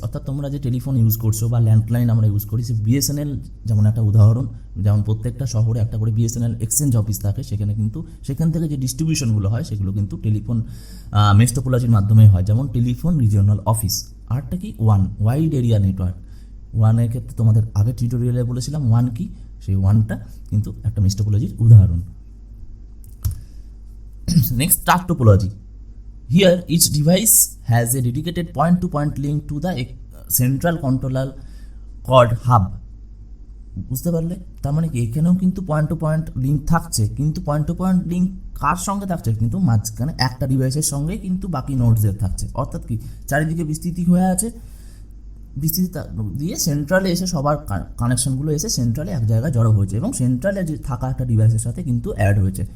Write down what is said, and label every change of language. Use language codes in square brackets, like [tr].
[bn] অর্থাৎ তোমরা যে টেলিফোন ইউজ করছো বা ল্যান্ডলাইন আমরা ইউজ করি, সে বিএসএনএল যেমন একটা উদাহরণ, যেমন প্রত্যেকটা শহরে একটা করে বিএসএনএল এক্সচেঞ্জ অফিস থাকে, সেখানে কিন্তু সেখান থেকে যে ডিস্ট্রিবিউশনগুলো হয় সেগুলো কিন্তু টেলিফোন মেশ টোপোলজির মাধ্যমে হয়, যেমন টেলিফোন রিজিওনাল অফিস। আরটা কি, ওয়াইড এরিয়া নেটওয়ার্ক। ওয়ানের ক্ষেত্রে তোমাদের আগের টিউটোরিয়ালে বলেছিলাম ওয়ান কি, সেই ওয়ানটা কিন্তু একটা মেশ টোপোলজির উদাহরণ। Next, star topology. [en] Here, each device has a dedicated point-to-point link to the central controller called hub. [bn] বুঝতে পারলে? তার মানে কি, এখানেও কিন্তু পয়েন্ট টু পয়েন্ট লিঙ্ক থাকছে, কিন্তু পয়েন্ট টু পয়েন্ট লিঙ্ক কার সঙ্গে থাকছে, কিন্তু মাঝখানে একটা ডিভাইসের সঙ্গে কিন্তু বাকি নোডসদের থাকছে। অর্থাৎ কি, চারিদিকে বিস্তৃতি হয়ে আছে, বিস্তৃতি দিয়ে সেন্ট্রালে এসে সবার কানেকশনগুলো এসে সেন্ট্রালে এক জায়গায় জড়ো হয়েছে এবং সেন্ট্রালে যে থাকা একটা ডিভাইসের সাথে কিন্তু অ্যাড হয়েছে।